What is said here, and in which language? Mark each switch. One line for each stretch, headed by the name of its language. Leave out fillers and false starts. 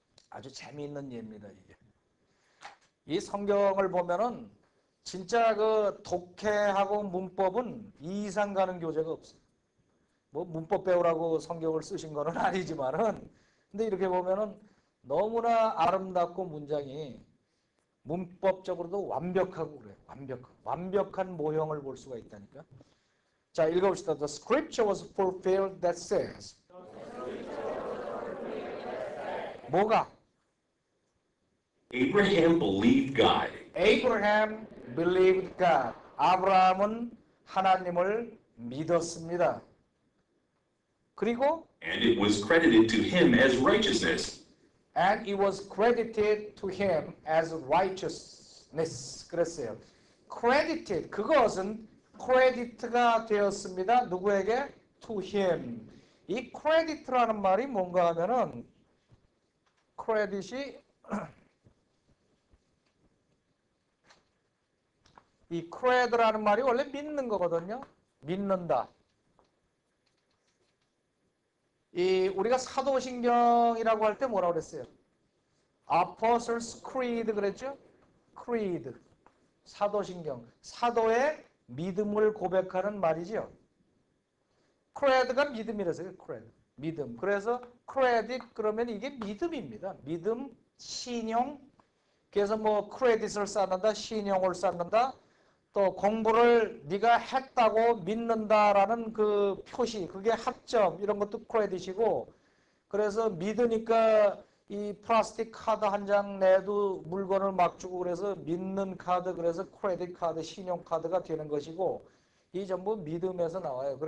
Korean: 아주 재미있는 예입니다, 이게. 이 성경을 보면은 진짜 그 독해하고 문법은 이상 가는 교재가 없어요. 뭐 문법 배우라고 성경을 쓰신 거는 아니지만은 근데 이렇게 보면은 너무나 아름답고 문장이 문법적으로도 완벽하고 그래요. 완벽한 모형을 볼 수가 있다니까. 자, 읽어봅시다.
English: The scripture was fulfilled that says.
Korean: 뭐가?
English: Abraham believed God, Abraham believed God.
Korean: 아브라함은 하나님을 믿었습니다. 그리고
English: and it was credited to him as righteousness. And it was credited to him as righteousness.
Korean: 그랬어요. credited, 그것은 credit가 되었습니다. 누구에게?
English: to him.
Korean: 이 credit라는 말이 뭔가 하면은 credit이 이 cred라는 말이 원래 믿는 거거든요. 믿는다. 우리가 사도신경이라고 할 때 뭐라고 그랬어요?
English: Apostles' Creed 그랬죠?
Korean: Creed. 사도신경. 사도의 믿음을 고백하는 말이죠. Creed가 믿음이라서요. Creed. 믿음. 그래서 credit 그러면 이게 믿음입니다. 믿음, 신용. 그래서 뭐 credit을 쌓는다, 신용을 쌓는다. 또 공부를 네가 했다고 믿는다라는 그 표시, 그게 학점 이런 것도 크레딧이고 그래서 믿으니까 이 플라스틱 카드 한 장 내도 물건을 막 주고 그래서 믿는 카드 그래서 크레딧 카드, 신용 카드가 되는 것이고 이 전부 믿음에서 나와요.